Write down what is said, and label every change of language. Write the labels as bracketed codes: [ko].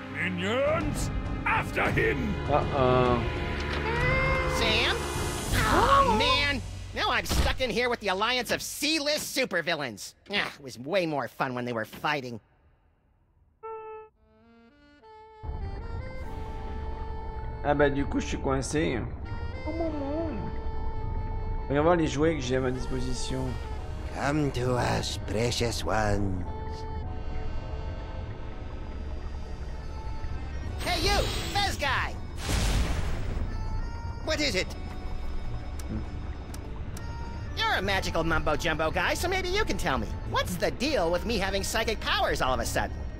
[en] Minions, after him. Uh-oh. Sam? Oh, man. Now I'm stuck in here with the alliance of C-list supervillains. Ah, it was way more fun when they were fighting. [fr] Ah bah du coup je suis coincé. Regarde voir les jouets que j'ai à ma disposition. [en] Come to us, precious ones. Hey, you! Fez guy! What is it? You're a magical mumbo-jumbo guy, so maybe you can tell me. What's the deal with me having psychic powers all of a sudden?